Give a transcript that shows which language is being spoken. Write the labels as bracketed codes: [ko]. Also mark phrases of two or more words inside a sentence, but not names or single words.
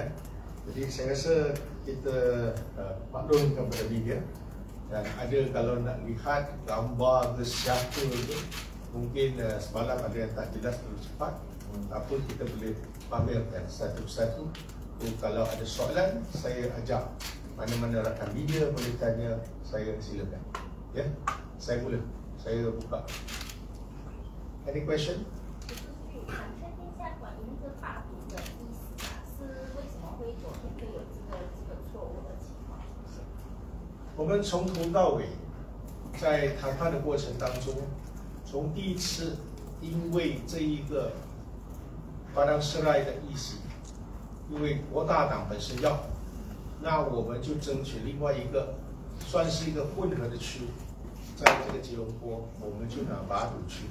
[ms] Jadi saya rasa kita maklumkan kepada media, dan ada kalau nak lihat gambar ke siapa tu, mungkin semalam ada yang tak jelas terlalu cepat, apa kita boleh pamerkan satu persatu. Kalau ada soalan, saya ajak mana-mana rakan media boleh tanya saya, silakan. Ya, saya mula, saya buka. [en] Any question? [zh] 我们从头到尾在谈判的过程当中，从第一次因为这一个巴当斯赖的议席，因为国大党本身要，那我们就争取另外一个算是一个混合的区，在这个吉隆坡，我们就拿马祖区。